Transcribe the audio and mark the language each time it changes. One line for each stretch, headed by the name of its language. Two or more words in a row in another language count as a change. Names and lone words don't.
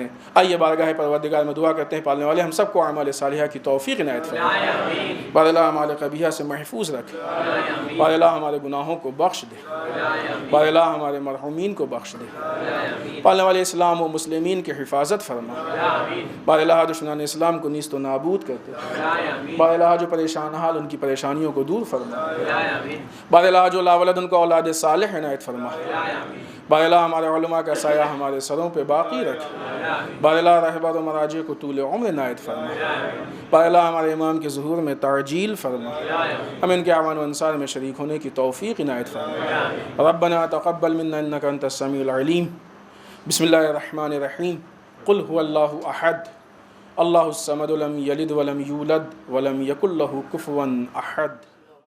Urdu: آئیے بارگاہ پروردگار میں دعا کرتے ہیں، پالنے والے ہم سب کو اعمال صالحہ کی توفیق عنایت فرمائے. بار اللہ اعمال قبیحہ سے محفوظ رکھے. بار اللہ ہمارے گناہوں کو بخش دے. بار اللہ ہمارے مرحومین کو بخش دے. پالنے والے اسلام و مسلمین کی حفاظت فرما. بار اللہ دشمنان اسلام کو نیست و نابود کر دے. بار اللہ جو پریشان حال ان کی پریشانیوں کو دور فرما. بار اللہ جو لا ولد ان کو اولاد صالح عنایت فرما. بار اللہ ہمارے علماء کا سایہ ہمارے سروں پہ باقی رکھ. بار اللہ رہبر و مراجع کو طول عمر عنایت فرما. بار اللہ ہمارے امام کے ظہور میں تعجیل فرما. ہم ان کے اعوان و انصار میں شریک ہونے کی توفیق عنایت فرما.
Arabic: ربنا تقبل منا انك انت السميع العليم. بسم اللہ الرحمن الرحیم. قل هو اللہ احد اللہ الصمد لم یلد ولم یولد ولم یکن له کفوا احد.